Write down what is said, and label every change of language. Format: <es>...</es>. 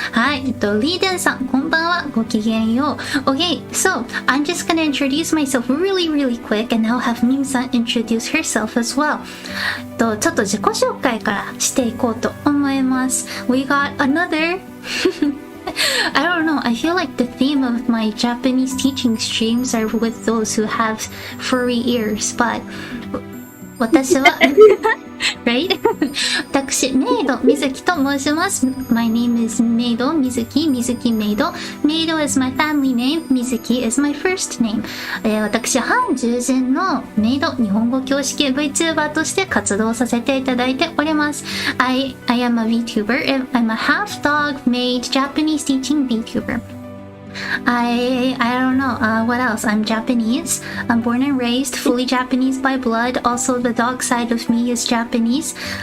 <ja>はい、リーデンさん、こんばんは、ごきげんよう。</ja> <en>Okay, so I'm just gonna introduce myself really quick and now have Mim-san introduce herself as well.</en> <ja>ちょっと自己紹介からしていこうと思います。</ja> <en>We got another I don't know, I feel like the theme of my Japanese teaching streams are with those who have furry ears, but</en> <ja>私は</ja> <en>right?</en> <ja>私、メイド水木と申します。</ja> <en>My name is</en> <ja>メイド水木メイド。</ja> <en>メイド is my family name. 水木 is my first name.</en> <ja>私、半獣人のメイド日本語教師系 Vtuber として活動させていただいております。</ja> <en>I am a Vtuber. I'm a half dog maid Japanese teaching Vtuber.I don't know, what else? I'm Japanese. I'm born and raised, fully Japanese by blood. Also, the dog side of me is Japanese.</en>